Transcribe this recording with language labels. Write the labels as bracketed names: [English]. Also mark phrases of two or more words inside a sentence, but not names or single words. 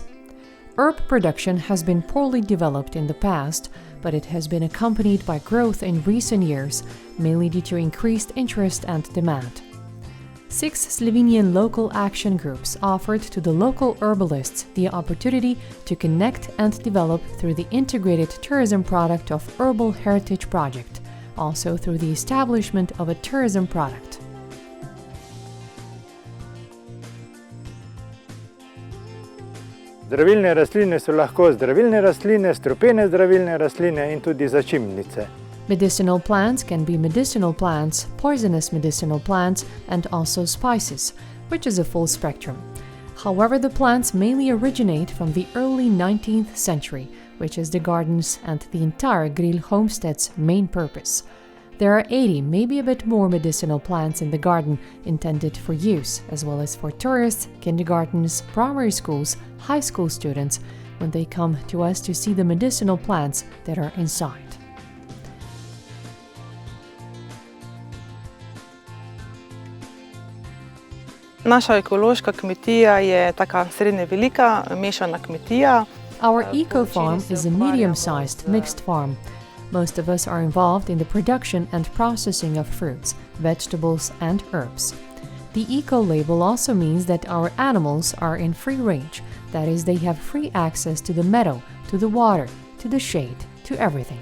[English] Herb production has been poorly developed in the past, but it has been accompanied by growth in recent years, mainly due to increased interest and demand. 6 Slovenian local action groups offered to the local herbalists the opportunity to connect and develop through the integrated tourism product of Herbal Heritage Project, also through the establishment of a tourism product. [Slovenian] Zdravilne rastline so lahko zdravilne rastline, strupene zdravilne rastline in tudi začimbnice. [English] Medicinal plants can be medicinal plants, poisonous medicinal plants, and also spices, which is a full spectrum. However, the plants mainly originate from the early 19th century, which is the gardens and the entire Grill homestead's main purpose. There are 80, maybe a bit more medicinal plants in the garden intended for use, as well as for tourists, kindergartens, primary schools, high school students, when they come to us to see the medicinal plants that are inside. [Slovenian] Naša ekološka kmetija je taka srednje velika, mešana kmetija. [English] Our eco-farm is a medium-sized mixed farm. Most of us are involved in the production and processing of fruits, vegetables, and herbs. The eco-label also means that our animals are in free range, that is, they have free access to the meadow, to the water, to the shade, to everything.